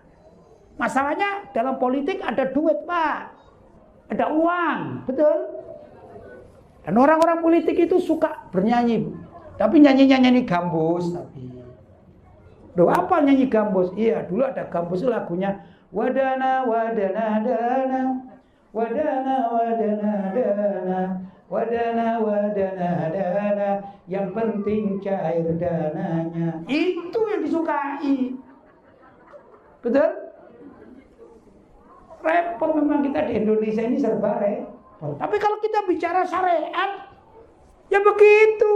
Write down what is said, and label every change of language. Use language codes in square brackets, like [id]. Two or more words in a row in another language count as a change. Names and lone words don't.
[id] Masalahnya dalam politik ada duit, Pak. Ada uang, betul? Dan orang-orang politik itu suka bernyanyi. Tapi nyanyi gambus. Tapi loh, apa nyanyi gambus? Iya, dulu ada gambus lagunya wadana wadana dana, wadana wadana dana, wadana wadana dana, yang penting cair dananya. Itu yang disukai. Betul? Repot memang kita di Indonesia ini serba repot. Tapi kalau kita bicara syariat, ya begitu.